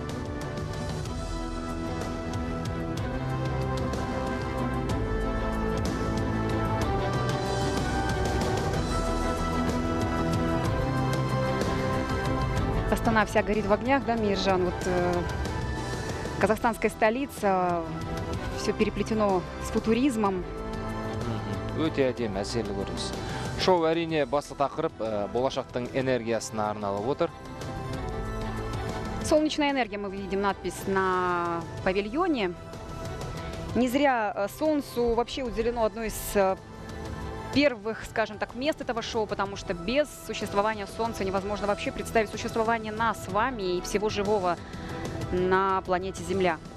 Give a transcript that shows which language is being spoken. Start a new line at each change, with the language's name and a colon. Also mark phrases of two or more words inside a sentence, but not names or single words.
Russian: Астана вся горит в огнях, да, Мейиржан? Вот казахстанская столица, все переплетено с футуризмом.
Kazakh: Өте әдемі, әсерлі көрініс. Шоу әрине басты тақырып болашақтың энергиясына арналып отыр.
Russian: Солнечная энергия, мы видим надпись на павильоне. Не зря Солнцу вообще уделено одно из первых, скажем так, мест этого шоу, потому что без существования Солнца невозможно вообще представить существование нас с вами и всего живого на планете Земля.